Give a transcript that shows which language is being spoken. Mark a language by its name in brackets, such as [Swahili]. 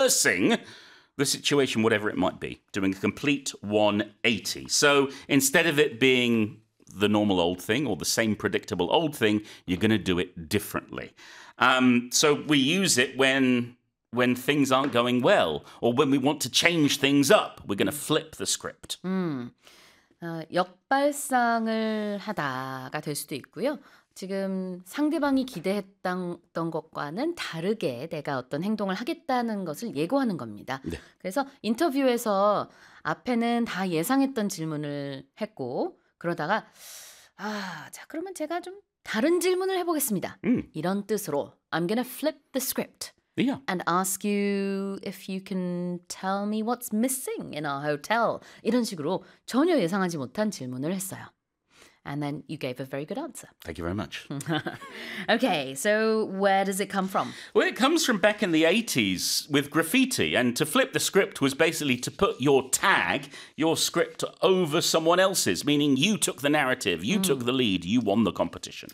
[English] reversing the situation, whatever it might be, doing a complete 180. So instead of it being the normal old thing or the same predictable old thing, you're going to do it differently. So we use it when things aren't going well or when we want to change things up. We're going to flip the script. [Korean] 역발상을 하다가 될 수도 있고요. 지금 상대방이 기대했던 것과는 다르게 내가 어떤 행동을 하겠다는 것을 예고하는 겁니다. 네. 그래서 인터뷰에서 앞에는 다 예상했던 질문을 했고 그러다가 아, 자 그러면 제가 좀 다른 질문을 해보겠습니다. 이런 뜻으로 [English] I'm gonna flip the script and ask you if you can tell me what's missing in our hotel. [Korean] 이런 식으로 전혀 예상하지 못한 질문을 했어요. [English] And then you gave a very good answer. Thank you very much. Okay, so where does it come from? Well, it comes from back in the 80s with graffiti. And to flip the script was basically to put your tag, your script, over someone else's, meaning you took the narrative, you took the lead, you won the competition.